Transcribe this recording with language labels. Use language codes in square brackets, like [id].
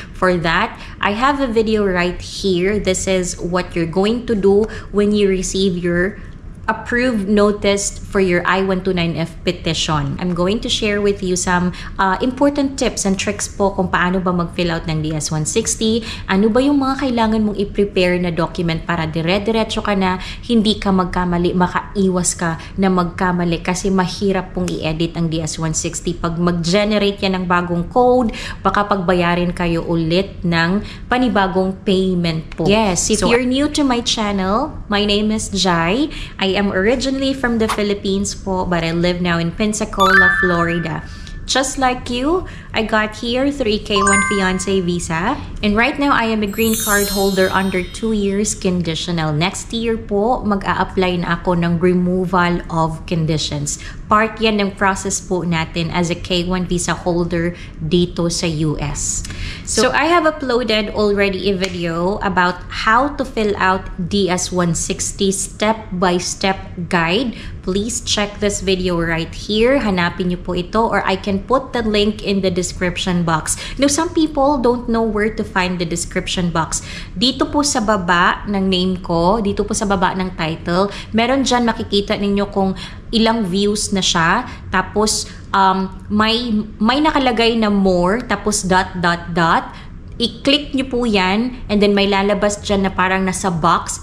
[en] For that, I have a video right here. This is what you're going to do when you receive your approved notice for your I-129F petition. I'm going to share with you some important tips and tricks [tl] po kung paano ba mag-fill out ng DS-160. Ano ba yung mga kailangan mong i-prepare na document para dire-diretso ka na, hindi ka magkamali, makaiwas ka na magkamali kasi mahirap pong i-edit ang DS-160. Pag mag-generate yan ng bagong code, baka pagbayarin kayo ulit ng panibagong payment po. [en] Yes, if you're new to my channel, my name is Jai. I am originally from the Philippines po, but I live now in Pensacola, Florida. Just like you, I got here through K1 Fiancé Visa. And right now, I am a green card holder under 2 years conditional. [tl] Next year po, mag-a-apply na ako ng removal of conditions. Part yan ng process po natin [en] as a K1 visa holder [tl] dito sa US. [en] So I have uploaded already a video about how to fill out DS-160 step-by-step guide. Please check this video right here. [tl] Hanapin niyo po ito [en] or I can put the link in the description box. Now, some people don't know where to find the description box. [tl] Dito po sa baba ng name ko, dito po sa baba ng title, meron dyan makikita ninyo kung ilang views na siya. Tapos, may nakalagay na more, tapos ... I-click nyo po yan and then may lalabas dyan na parang nasa box.